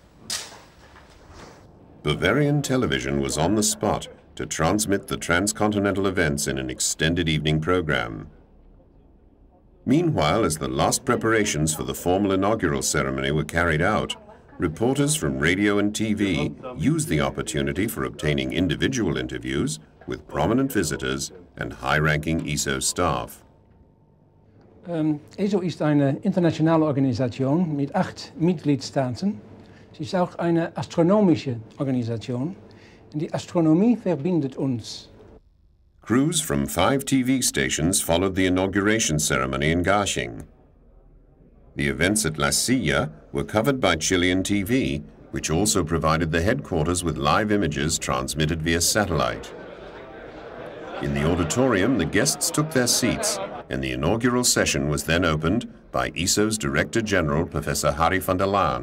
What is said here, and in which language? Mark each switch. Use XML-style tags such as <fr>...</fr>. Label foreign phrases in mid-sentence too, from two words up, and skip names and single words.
<en>Bavarian Television was on the spot to transmit the transcontinental events in an extended evening program. Meanwhile, as the last preparations for the formal inaugural ceremony were carried out, reporters from radio and TV used the opportunity for obtaining individual interviews with prominent visitors and high-ranking ESO staff.</en> <de>ESO ist eine internationale Organisation mit 8 Mitgliedstaaten. Sie ist auch eine astronomische Organisation. Und die Astronomie verbindet uns.</de> <en>Crews from 5 TV stations followed the inauguration ceremony in Garching. The events at La Silla were covered by Chilean TV, which also provided the headquarters with live images transmitted via satellite. In the auditorium, the guests took their seats, and the inaugural session was then opened by ESO's Director General, Professor Harry van der Laan.</en>